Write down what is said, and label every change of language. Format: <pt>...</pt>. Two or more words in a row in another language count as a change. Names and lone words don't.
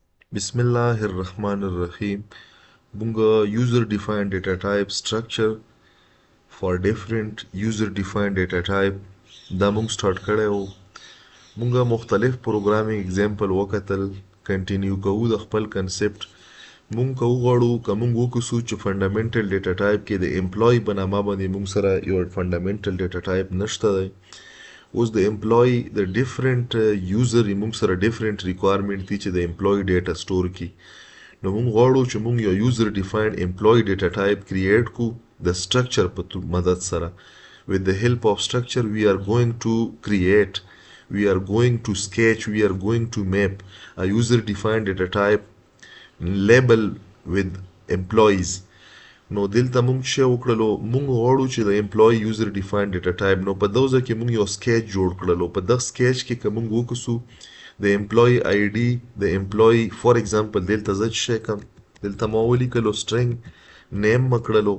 <ar>Bismillahirrahmanirrahim.</ar> <en>Bunga user defined data type structure for different user defined data type</en> <ps>دا مونږ سٹارټ کړی وو. مونږه مختلف</ps> <en>programming example</en> <ps>وکتل. کنټینیو کوو د خپل کنسپټ. مونږ کوو غواړو که مونږ وکړو چې</ps> <en>fundamental data type</en> <ps>کې د امپلوي په نامه باندې مونږ سره یو</ps> <en>fundamental data type</en> <ps>نشته دی. اوس د امپلوي د</ps> <en>different user</en> <ps>مونږ سره</ps> <en>different requirement</en> <ps>دي چې د امپلوي</ps> <en>data store</en> <ps>کی. نو مونږ غواړو چې مونږ یو</ps> <en>user defined employee data type create</en> <ps>کو د سټرکچر په مدد سره.</ps> <en>With the help of structure we are going to create, we are going to sketch, we are going to map a user defined data type label with employees.</en> <ps>نو دلته مونږ څه وکړلو؟ مونږ غواړو چې د امپلوي</ps> <en>user defined data type</en> <ps>نو په دوزه کې مونږ یو سکیچ جوړ کړلو. په دغه سکیچ کې که مونږ وکړو د</ps> <en>employee ID</en> <ps>د امپلوي</ps> <en>for example</en> <ps>دلته زه څه کوم دلته ما ولیکلو</ps> <en>string name</en> <ps>م کړلو.</ps>